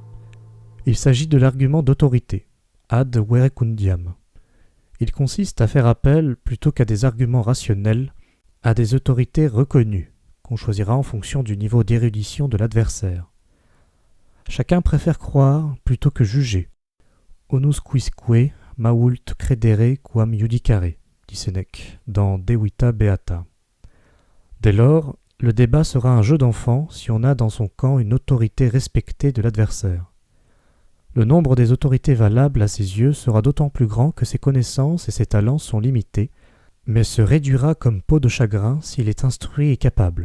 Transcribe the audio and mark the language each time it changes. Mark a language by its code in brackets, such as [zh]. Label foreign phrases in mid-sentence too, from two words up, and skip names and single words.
[fr] Il s'agit de l'argument d'autorité, [la] ad verecundiam. [fr] Il consiste à faire appel, plutôt qu'à des arguments rationnels, à des autorités reconnues, qu'on choisira en fonction du niveau d'érudition de l'adversaire. Chacun préfère croire plutôt que juger. [la] Onus quisque mault credere quam judicare, [fr] dit Sénèque, dans De Vita Beata. Dès lors, le débat sera un jeu d'enfant si on a dans son camp une autorité respectée de l'adversaire. Le nombre des autorités valables à ses yeux sera d'autant plus grand que ses connaissances et ses talents sont limités, mais se réduira comme peau de chagrin s'il est instruit et capable.